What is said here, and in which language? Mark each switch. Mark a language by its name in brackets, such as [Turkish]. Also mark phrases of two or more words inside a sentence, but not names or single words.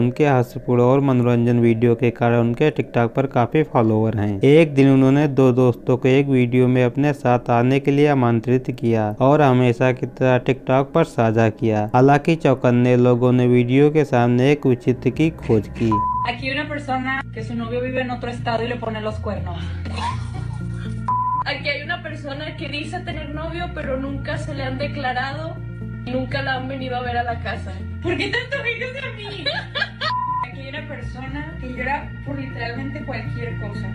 [Hindi] उनके हास्यपूर्ण और मनोरंजन वीडियो के कारण उनके टिकटॉक पर काफी फॉलोवर हैं। एक दिन उन्होंने 2 दोस्तों को एक वीडियो में अपने साथ आने के लिए आमंत्रित किया और हमेशा की तरह टिकटॉक पर साझा किया। हालांकि चौकन्ने लोगों ने वीडियो के सामने एक विचित्र की खोज की। [Spanish] Aquí hay una persona que su novio vive en otro estado y le pone los cuernos. Aquí hay una persona que dice tener novio, pero nunca se le han declarado y nunca la han venido a ver a la casa. ¿Por qué tanto quejas a mí? Aquí hay una persona que llora por literalmente cualquier cosa.